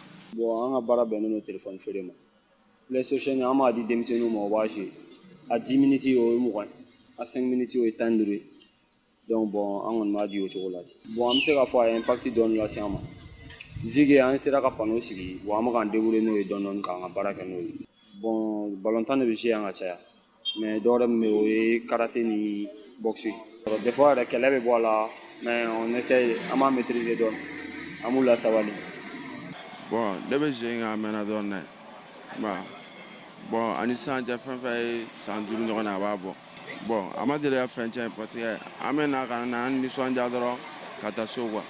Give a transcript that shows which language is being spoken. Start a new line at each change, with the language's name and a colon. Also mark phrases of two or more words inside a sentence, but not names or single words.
Bambara: Bon, an ka baara bɛnnen don téléphone feere ma PlayStation an b'a di denmisɛnninw ma o b'a jouer a 10 minutes o ye 20 a 5 minutes o ye 12
French: donc bon
Bambara: an kɔni b'a di o cogo la ten bon an bɛ se k'a fɔ a ye impact dɔɔni lase an ma
French: vu que
Bambara: an sera ka panneau sigi bon an bɛ k'an débrouiller n'o ye dɔɔni dɔɔni k'an ka baara kɛ n'o ye bon balontan de bɛ jouer yan ka caya mais dɔwɛrɛ min bɛ yen o ye karaté ni boxe
French: des fois
Bambara: yɛrɛ kɛlɛ bɛ bɔ a la
French: mais on essaie
Bambara: an b'a maîtriser dɔɔni an b'u lasabali. Bon, ne bɛ jouer nka a mɛnna dɔɔni dɛ bon ani sisan cɛ fɛn fɛn ye san 5 ɲɔgɔn na a b'a bɔ bon a ma deli ka fɛn tiɲɛ
French: parce que
Bambara: an bɛ na ka na an nisɔndiya dɔrɔn ka taa so quoi